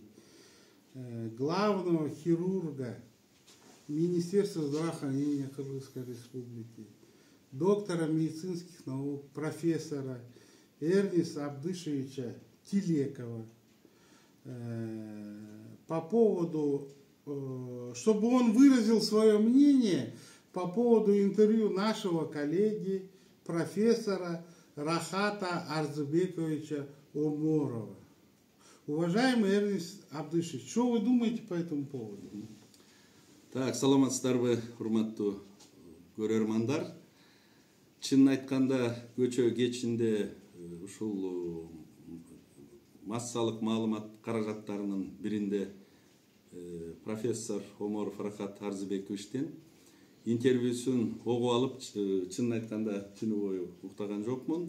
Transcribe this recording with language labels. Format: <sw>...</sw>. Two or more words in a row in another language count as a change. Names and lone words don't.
<ru>Главного хирурга Министерства здравоохранения Кыргызской республики, доктора медицинских наук, профессора Эрниса Абдышевича Тилекова по поводу, чтобы он выразил свое мнение по поводу интервью нашего коллеги, профессора Рахата Арзыбековича Оморова. Уважаемый Эрнис Абдышевич, что вы думаете по этому поводу? Так,</ru> <ky>саламатсыздарбы, урматтуу көрөрмандар. Чынын айтканда, көчө кечинде ушул массалык маалымат каражаттарынын биринде профессор Оморов Рахат Арзыбековичтен интервьюсун огуп алып, чынын айтканда түнү бою уктаган жокмун.</ky>